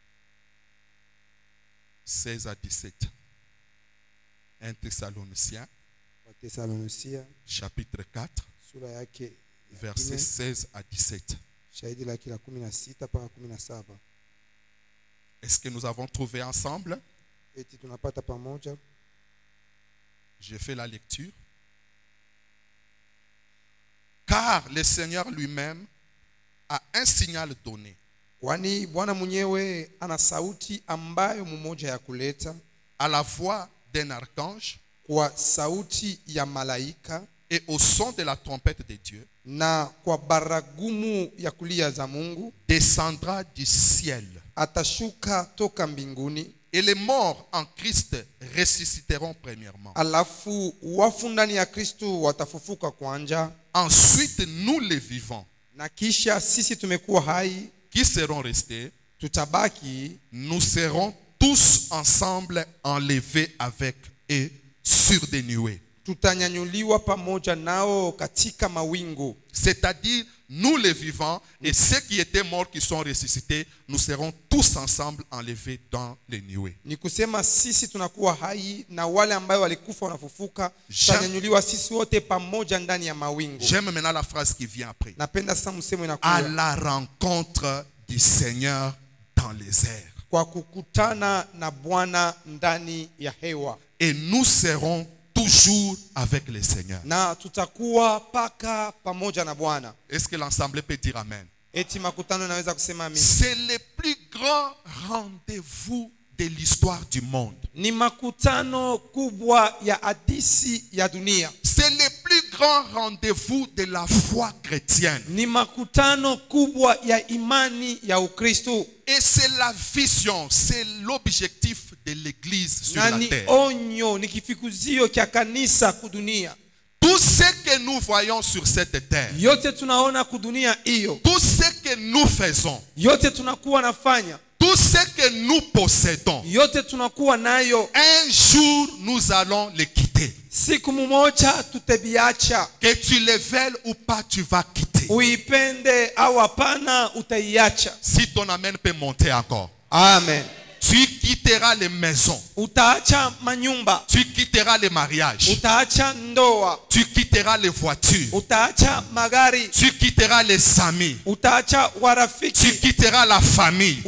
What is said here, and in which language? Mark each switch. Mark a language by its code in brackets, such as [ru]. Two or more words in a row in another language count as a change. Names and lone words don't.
[fr] 16 à 17. 1 Thessaloniciens, [sw] Wa Thessalonisia [fr] chapitre 4, [sw] sura yake [fr] versets 16 à 17. [sw] shahidi lake la 16 mpaka 17. [fr] Est-ce que nous avons trouvé ensemble? [sw] Eti tunapata pamoja. [fr] J'ai fait la lecture. Car le Seigneur lui-même a un signal donné. [sw] Kwani Bwana mwenyewe ana sauti ambayo mmoja ya kuleta, [fr] À la voix d'un archange [sw] kwa sauti ya malaika [fr] et au son de la trompette de Dieu, [sw] na kwa baragumu ya kulia za Mungu, [fr] descendra du ciel. [sw] atashuka toka mbinguni. [fr] Et les morts en Christ ressusciteront premièrement. [sw] Alafu wafu ndani ya Kristo watafufuka kwanza, [fr] Ensuite, nous les vivants, [sw] na kisha sisi tumekuwa hai [fr] qui serons restés, [sw] tutabaki, [fr] nous serons tous ensemble enlevés avec eux sur des nuées. [sw] tutanyanyuliwa pamoja nao katika mawingu. [fr] C'est-à-dire, nous les vivants et ceux qui étaient morts qui sont ressuscités, nous serons tous ensemble enlevés dans les nuées. [sw] Ni kusema sisi tunakuwa hai na wale ambao walikufa wanafufuka, tutanyanyuliwa sisi wote pamoja ndani ya mawingu. [fr] J'aime maintenant la phrase qui vient après. [sw] Napenda sasa msemo [fr] À [sw] inakuja, [fr] la rencontre du Seigneur dans les airs. [sw] kwa kukutana na Bwana ndani ya hewa, [fr] Et nous serons toujours avec le Seigneur. [sw] na tutakuwa paka pamoja na Bwana. [fr] Est-ce que l'ensemble peut dire Amen? [sw] Eti makutano naweza kusema amini. [fr] C'est le plus grand rendez-vous de l'histoire du monde. [sw] Ni makutano kubwa ya hadisi ya dunia. [fr] C'est le plus grand rendez-vous de la foi chrétienne. [sw] Ni makutano kubwa ya imani ya Ukristo. [fr] Et c'est la vision, c'est l'objectif de l'église sur [sw] Na [fr] la [sw] ni [fr] terre. [sw] onyo, ni kifikuzio kya kanisa kudunia. [fr] Tout ce que nous voyons sur cette terre, [sw] Yote tunaona kudunia hiyo, [fr] tout ce que nous faisons, [sw] yote tunakuwa nafanya, [fr] tout ce que nous possédons, [sw] yote tunakuwa nayo, [fr] un jour nous allons les quitter. [sw] siku mmoja tutabiacha. [fr] Que tu les veuilles ou pas, tu vas quitter. [sw] Uipende au hapana, utaiacha. [fr] Si ton amen peut monter encore, [sw] Amen. [fr] tu quitteras les maisons, [sw] Utaacha manyumba, [fr] tu quitteras les mariages, [sw] utaacha ndoa, [fr] tu quitteras les voitures, [sw] utaacha magari, [fr] tu quitteras les amis, [sw] utaacha [fr] tu [sw] warafiki, [fr] quitteras la famille,